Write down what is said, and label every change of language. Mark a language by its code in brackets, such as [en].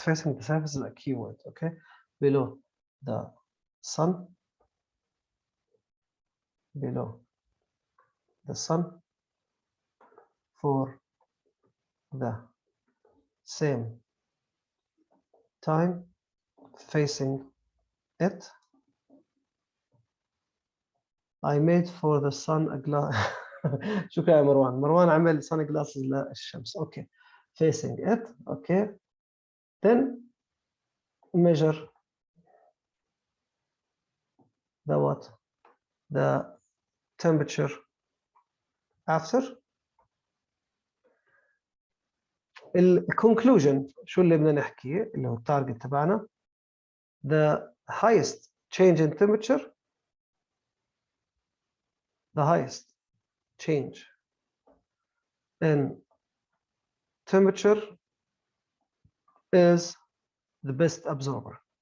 [en] Facing the surface is a keyword. Okay, below the sun, below the sun for the same time facing it. I made for the sun a glass. [ar] شكرا يا مروان عمل [en] sun glasses [ar] للشمس. [en] Okay, facing it. Okay, then measure the temperature after. [ar] الconclusion شو اللي بدنا نحكيه اللي هو التارجت تبعنا. [en] The highest change in temperature, the highest change in temperature is the best absorber.